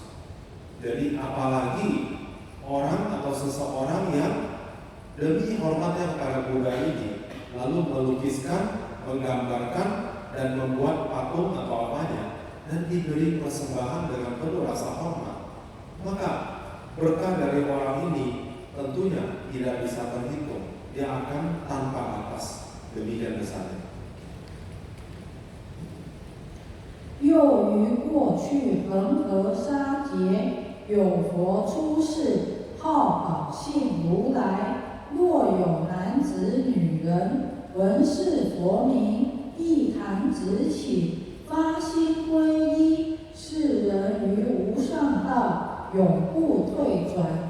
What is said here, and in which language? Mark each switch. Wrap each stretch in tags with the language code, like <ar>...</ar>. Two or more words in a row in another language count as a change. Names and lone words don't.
<id>Jadi apalagi orang atau seseorang yang demi hormatnya kepada Buddha ini lalu melukiskan, menggambarkan, dan membuat patung atau apanya dan diberi persembahan dengan penuh rasa hormat, maka berkah dari orang ini tentunya tidak bisa terhitung. Dia akan tanpa batas demikian besarnya.</id> <zh>又于过去恒河沙劫，有佛出世，号宝性如来。若有男子女人，闻是佛名，一弹指起，发心皈依，是人于无上道，永不退转。</zh>